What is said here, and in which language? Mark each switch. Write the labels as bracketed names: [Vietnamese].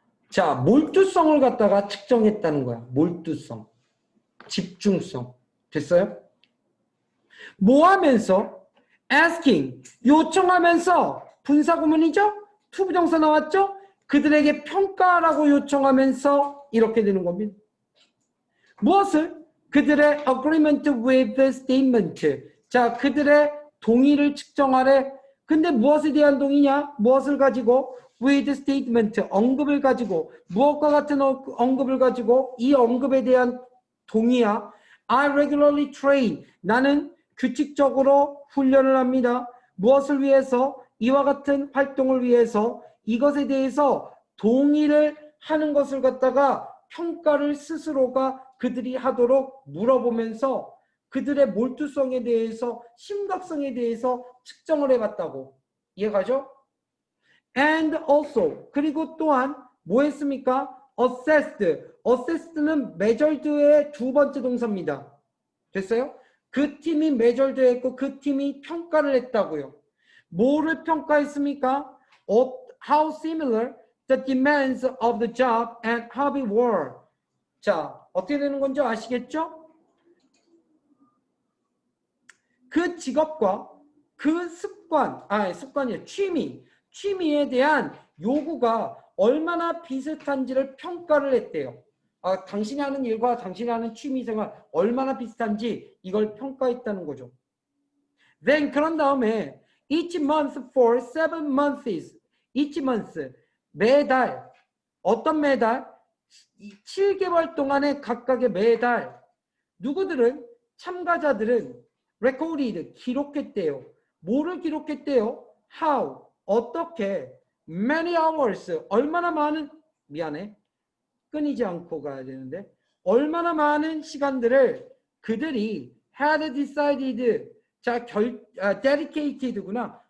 [Korean] 자, 몰두성을 갖다가 측정했다는 거야. 몰두성, 집중성. 됐어요? 뭐 하면서? asking, 요청하면서, 분사구문이죠? 투부정사 나왔죠? 그들에게 평가라고 요청하면서 이렇게 되는 겁니다. 무엇을? 그들의 [English] agreement with the statement. [Korean] 자, 그들의 동의를 측정하래. 근데 무엇에 대한 동의냐? 무엇을 가지고? [English] with statement, [Korean] 언급을 가지고. 무엇과 같은 언급을 가지고? 이 언급에 대한 동의야. [English] I regularly train. [Korean] 나는 규칙적으로 훈련을 합니다. 무엇을 위해서? 이와 같은 활동을 위해서. 이것에 대해서 동의를 하는 것을 갖다가 평가를 스스로가 그들이 하도록 물어보면서 그들의 몰두성에 대해서, 심각성에 대해서 측정을 해봤다고. 이해가죠? [English] And also, [Korean] 그리고 또한 뭐 했습니까? assessed. assessed는 measured의 두 번째 동사입니다. 됐어요? 그 팀이 measured 했고 그 팀이 평가를 했다고요. 뭐를 평가했습니까? [English] How similar the demands of the job and hobby were. [Korean] 자, 어떻게 되는 건지 아시겠죠? 그 직업과 그 습관이에요. 취미에 대한 요구가 얼마나 비슷한지를 평가를 했대요. 당신이 하는 일과 당신이 하는 취미생활 얼마나 비슷한지 이걸 평가했다는 거죠. [English] Then [Korean] 그런 다음에 [English] each month for 7 months. each month, [Korean] 매달. 어떤 매달? 7개월 동안의 각각의 매달. 누구들은? 참가자들은 recorded, 기록했대요. 뭐를 기록했대요? How, 어떻게, [English] many hours, [Korean] 얼마나 많은, 미안해, 끊이지 않고 가야 되는데, 얼마나 많은 시간들을 그들이 [English] had decided, [Korean] 자, dedicated구나.